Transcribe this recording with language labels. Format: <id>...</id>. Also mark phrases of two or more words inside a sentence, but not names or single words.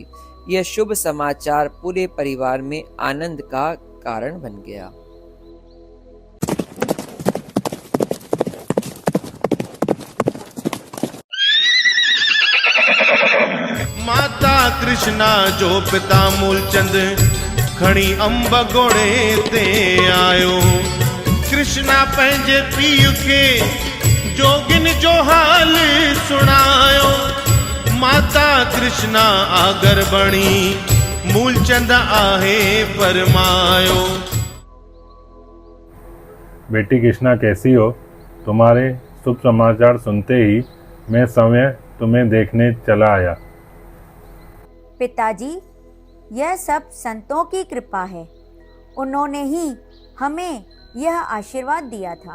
<hi>यह शुभ समाचार पूरे परिवार में आनंद का कारण बन गया।</hi> <sd>माता कृष्णा जो पिता मूलचंद खणी अंब गोड़े ते आयो। कृष्णा पंहिंजे पीउ खे जोगिन जो हाल सुनायो। माता कृष्णा आगर बणी मूलचंद आहे फरमायो।</sd> <hi>बेटी कृष्णा, कैसी हो? तुम्हारे शुभ समाचार सुनते ही मैं स्वयं तुम्हें देखने चला आया। पिताजी, यह सब संतों की कृपा है। उन्होंने ही हमें यह आशीर्वाद दिया था।</hi>